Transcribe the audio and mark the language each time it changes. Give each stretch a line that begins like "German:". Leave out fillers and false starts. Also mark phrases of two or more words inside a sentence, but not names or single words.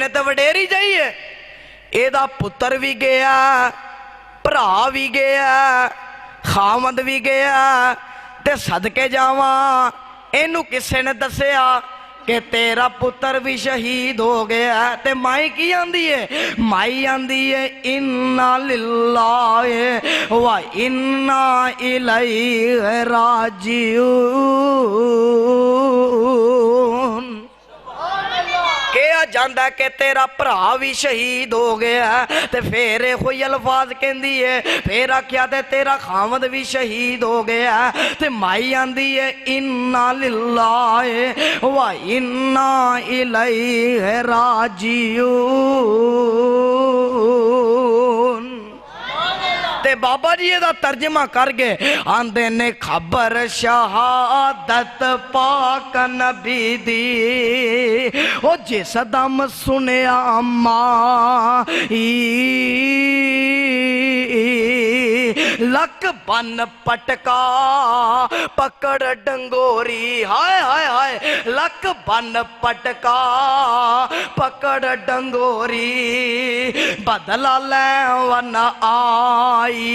Punjabi: نے تے وڈیری جائیے ایدا پتر وی گیا بھرا وی گیا خاوند وی گیا تے صدقے جاواں اینوں کسے نے دسیا کہ تیرا پتر وی شہید ہو گیا تے مائی کی آندی ہے مائی آندی ہے
Arabic: إنا لله وإنا إليه راجعون.
Punjabi: کہیا جاندا کہ تیرا بھرا وی شہید ہو گیا تے فیر کوئی الفاظ کہندی ہے فیر آکھیا تے تیرا خاوند وی شہید ہو گیا تے مائی آندی ہے
Arabic: إنا لله وإنا إليه راجعون.
Punjabi: تے بابا جی دا ترجمہ کر گئے آندے نے خبر شہادت پاک نبی دی او جس دم سنیا مائی لک بنھ پٹکا پکڑ ڈنگوری ہائے ہائے ہائے لک بنھ پٹکا پکڑ ڈنگوری بدلہ لیون آئی.